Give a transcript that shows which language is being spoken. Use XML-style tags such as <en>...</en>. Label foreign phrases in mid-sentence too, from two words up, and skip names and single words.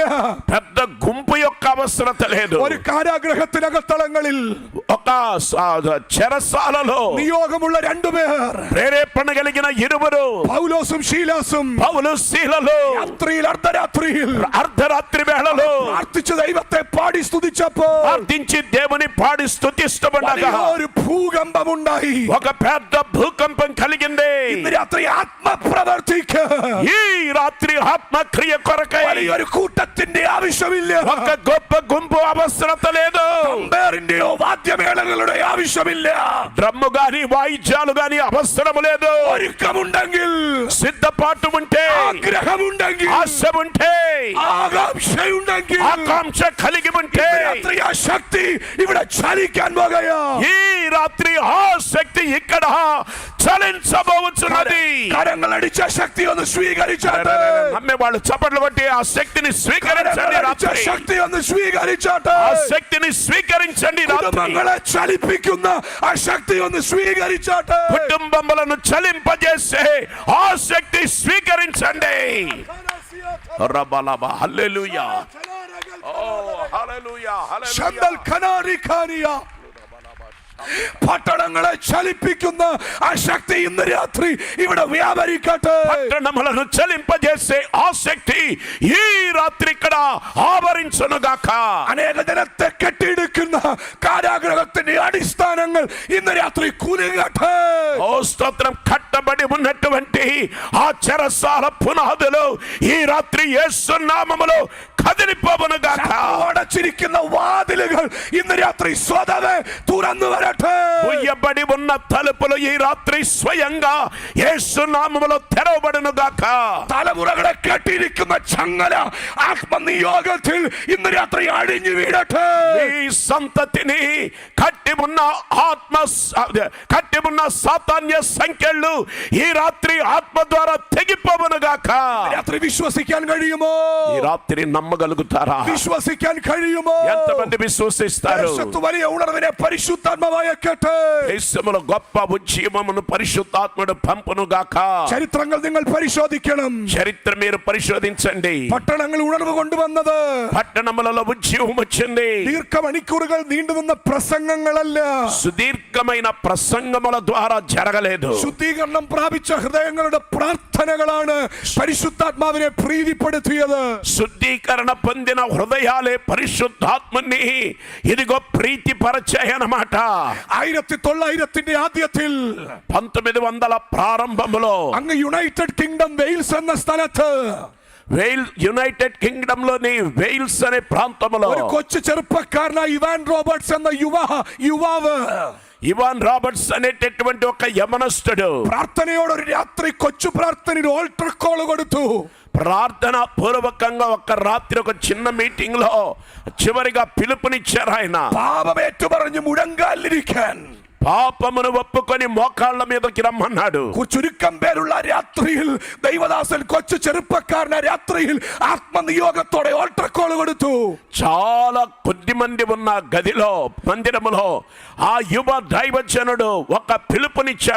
<te>పెద్ద గుంపు యొక్క అవసరత లేదు.</te> <ml>ഒരു കാരാഗ്രഹത്തിനകത്തളങ്ങളിൽ</ml> <te>ఒక చెరసాలలో</te> <ml>നിയോഗമുള്ള 2 പേർ,</ml> <te>ప్రేరేపణ కలిగిన 2</te> <ml>പൗലോസും ശീലാസും,</ml> <te>పౌలు శీలలో</te> <ml>രാത്രിയിൽ അർദ്ധരാത്രിയിൽ</ml> <te>అర్ధరాత్రి వేళలో</te> <ml>പ്രാർത്ഥിച്ച ദൈവത്തെ പാടി സ്തുതിച്ചപ്പോൾ</ml> <te>ప్రార్థించి దేవుని పాడి స్తుతిస్తుండగా</te> <ml>ഒരു ഭൂകമ്പമുണ്ടായി.</ml> <te>ఒక పెద్ద భూకంపం కలిగింది.</te> <ml>ഇന്ന് രാത്രി ആത്മപ്രവർത്തിക്ക് ആത്മക്രിയക്ക്,</ml> <te>ఈ రాత్రి ఆత్మక్రియ కొరకై</te> <ml>വലിയൊരു കൂട്ടത്തിന്റെ ആവശ്യമില്ല.</ml> <te>ఒక గొప్ప గుంపు అవసరత లేదు.</te> <ml>തമ്പേറിന്റെയോ വാദ്യമേളങ്ങളുടെ ആവശ്യമില്ല.</ml> <te>డ్రమ్ము గాని వాయిద్యాలు గాని అవసరం లేదు.</te> <ml>ഒരുക്കമുണ്ടെങ്കിൽ,</ml> <te>సిద్ధపాటు ఉంటే,</te> <ml>ആഗ്രഹമുണ്ടെങ്കിൽ,</ml> <te>ఆశ ఉంటే,</te> <ml>ആകാംക്ഷയുണ്ടെങ്കിൽ,</ml> <te>ఆకాంక్ష కలిగి ఉంటే</te> <ml>രാത്രി ആ ശക്തി ഇവിടെ ചലിക്കാൻ പോകുകയാ.</ml> <te>ఈ రాత్రి ఆ శక్తి ఇక్కడ చలించబోతున్నది.</te> <ml>കരങ്ങൾ അടിച്ച ശക്തി ഒന്ന് സ്വീകരിച്ചാട്ടെ.</ml> <te>నమ్మే వాళ్ళు చప్పట్లు కొట్టి ఆ శక్తిని స్వీకరించండి. రాత్రి</te> <ml>ശക്തി ഒന്ന് സ്വീകരിച്ചാട്ടെ.</ml> <te>ఆ శక్తిని స్వీకరించండి.</te> <ml>കുടുംബങ്ങളെ ചലിപ്പിക്കുന്ന ആ ശക്തി ഒന്ന് സ്വീകരിച്ചാട്ടെ.</ml> <te>కుటుంబములను చలింపజేసే ఆ శక్తి స్వీకరించండి. రబలబ హల్లెలూయా. ఓ హల్లెలూయా హల్లెలూయా. ശബ്ദൽ ഖനാരി ഖാനിയ.</te> <ml>പട്ടണങ്ങളെ ചലിപ്പിക്കുന്ന ആ ശക്തി ഇന്ന് രാത്രി ഇവിടെ വ്യാപരിക്കട്ടെ.</ml> <te>పట్టణములను చలింపజేసే ఆ శక్తి ఈ రాత్రి ఇక్కడ ఆవరించునుగాక.</te> <ml>അനേക ജനത്തെ കെട്ടിയെടുക്കുന്ന കാരാഗ്രഹത്തിന്റെ അടിസ്ഥാനങ്ങൾ ഇന്ന് രാത്രി കുലുങ്ങട്ടെ.</ml> <te>ఓ స్తోత్రం. కట్టబడి ఉన్నటువంటి ఆ చెరసాల పునాదులు ఈ రాత్రి యేసు నామములో కదిలిపోవునుగాక.</te> <ml>അടച്ചിരിക്കുന്ന വാതിലുകൾ ഇന്ന് രാത്രി സ്വതവേ തുറന്നു വരട്ടെ.</ml> <te>ముయ్యబడి ఉన్న తలుపులు ఈ రాత్రి స్వయంగా యేసు నామములో తెరవబడునుగాక.</te> <ml>തലമുറകളെ കെട്ടിയിരിക്കുന്ന ചങ്ങല ആത്മനിയോഗത്തിൽ ഇന്ന് രാത്രി അഴിഞ്ഞു വീഴട്ടെ.</ml> <te>ఈ సంతతిని కట్టి ఉన్న సాతాన్య సంఖ్యలు ఈ రాత్రి ఆత్మ ద్వారా తెగిపోవునుగాక.</te> <ml>രാത്രി വിശ്വസിക്കാൻ കഴിയുമോ?</ml> <te>ఈ రాత్రి నమ్మగలుగుతారా?</te> <ml>വിശ്വസിക്കാൻ കഴിയുമോ?</ml> <te>ఎంతమంది విశ్వసిస్తారు?</te> <ml>ദേശത്ത് വലിയ ഉണർവിനെ പരിശുദ്ധാത്മാവയക്കട്ടെ.</ml> <te>ദേശములో గొప్ప ఉజ్జీవమును పరిశుద్ధాత్ముడు పంపునుగాక.</te> <ml>ചരിത്രങ്ങൾ നിങ്ങൾ പരിശോധിക്കണം.</ml> <te>చరిత్ర మీరు పరిశోధించండి.</te> <ml>പട്ടണങ്ങൾ ഉണർവ് കൊണ്ടുവന്നത്</ml> <te>పట్టణములలో ఉజ్జీవం వచ్చింది.</te> <ml>ദീർഘമണിക്കൂറുകൾ നീണ്ടുനിന്ന പ്രസംഗങ്ങളല്ല,</ml> <te>సుదీర్ఘమైన ప్రసంగముల ద్వారా జరగలేదు.</te> <ml>ശുദ്ധീകരണം പ്രാപിച്ച ഹൃദയങ്ങളുടെ പ്രാർത്ഥനകളാണ് പരിശുദ്ധാത്മാവിനെ പ്രീതിപ്പെടുത്തിയത്.</ml> <te>శుద్ధీకరణ పొందిన హృదయాలే పరిశుద్ధాత్మని ఇదిగో ప్రీతిపరచాయన్నమాట.</te> <ml>1900 ആദ്യത്തിൽ</ml> <te>1900 ప్రారంభములో</te> <ml>അങ്ങ് യുണൈറ്റഡ് കിങ്ഡം വെയിൽസ് എന്ന സ്ഥലത്ത്</ml> <te>యునైటెడ్ కింగ్డమ్ లోని వెయిల్స్ అనే ప్రాంతంలో</te> <ml>ഒരു കൊച്ചു ചെറുപ്പക്കാരനായ ഇവാൻ റോബർട്സ് എന്ന യുവാവ്</ml> <te>ఇవాన్ రాబర్ట్స్ అనేటటువంటి ఒక యమనస్తుడు</te> <ml>പ്രാർത്ഥനയോട് ഒരു രാത്രി കൊച്ചു പ്രാർത്ഥനയിൽ ഓൾട്ടർ കോൾ കൊടുത്തു.</ml> <te>ప్రార్థన పూర్వకంగా ఒక రాత్రి ఒక చిన్న మీటింగ్ లో చివరిగా పిలుపునిచ్చారు. ఆయన</te> <ml>പാപമേറ്റു പറഞ്ഞു മുഴങ്കാലിരിക്കാൻ,</ml> <te>పాపమును ఒప్పుకొని మోకాళ్ళ మీదకి రమ్మన్నాడు.</te> <ml>ചുരുക്കം പേരുള്ള രാത്രിയിൽ ദൈവദാസൻ കൊച്ചു ചെറുപ്പക്കാരനെ രാത്രിയിൽ ആത്മനിയോഗത്തോടെ ഓൾട്ടർ കോൾ കൊടുത്തു.</ml> <te>చాలా కొద్ది మంది ఉన్న గదిలో మందిరములో ఆ యువ దైవజనుడు ఒక పిలుపునిచ్చాడు.</te>